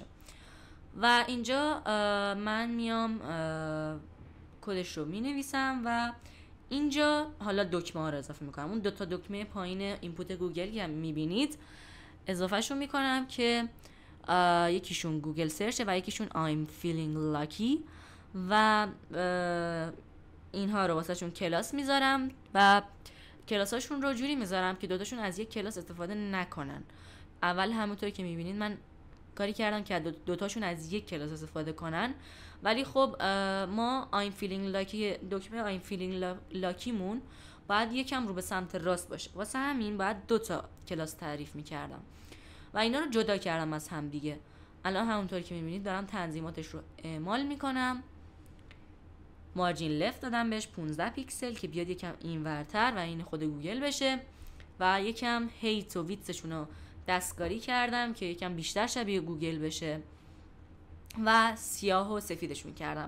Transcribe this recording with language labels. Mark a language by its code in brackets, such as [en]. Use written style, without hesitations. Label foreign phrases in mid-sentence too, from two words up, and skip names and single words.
[fa] و اینجا من میام کدش رو مینویسم و اینجا حالا دکمه ها رو اضافه میکنم. اون دوتا دکمه پایین اینپوت گوگل که اضافه اضافهشون میکنم که یکیشون گوگل سرچه و یکیشون [en] I'm feeling lucky [fa] و اینها رو واسه شون کلاس میذارم و کلاساشون رو جوری میذارم که دوتاشون از یک کلاس استفاده نکنن. اول همونطور که میبینید من کاری کردم که دوتاشون از یک کلاس استفاده کنن، ولی خب ما [en] I'm feeling lucky [fa] دکمه [en] I'm feeling lucky [fa] مون باید یکم رو به سمت راست باشه، واسه همین باید دوتا کلاس تعریف میکردم و اینا رو جدا کردم از هم دیگه. الان همونطور که میبینید دارم تنظیماتش رو اعمال میکنم. [en] margin left [fa] دادم بهش 15 پیکسل که بیاد یکم اینورتر و این خود گوگل بشه و یکم هیت و ویتسشون رو دستکاری کردم که یکم بیشتر شبیه گوگل بشه و سیاه و سفیدشون کردم.